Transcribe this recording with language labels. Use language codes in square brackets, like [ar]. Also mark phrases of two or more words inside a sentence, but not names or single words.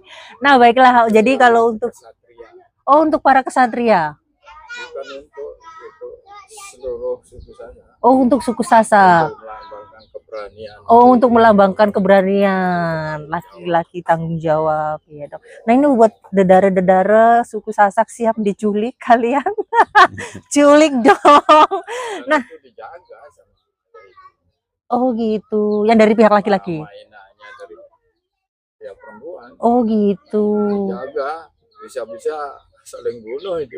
[id] Nah baiklah, jadi kalau untuk untuk para kesatria. Bukan untuk seluruh suku Sasak. Oh, untuk suku Sasak. Untuk melambangkan keberanian. Oh, untuk melambangkan keberanian, laki-laki tanggung jawab, ya dong. Nah ini buat dedara-dedara suku Sasak siap diculik kalian, culik dong. Nah, itu dijaga sama oh gitu, yang dari pihak laki-laki. mainannya dari pihak perempuan. Oh gitu. Dijaga, bisa-bisa saling bunuh itu.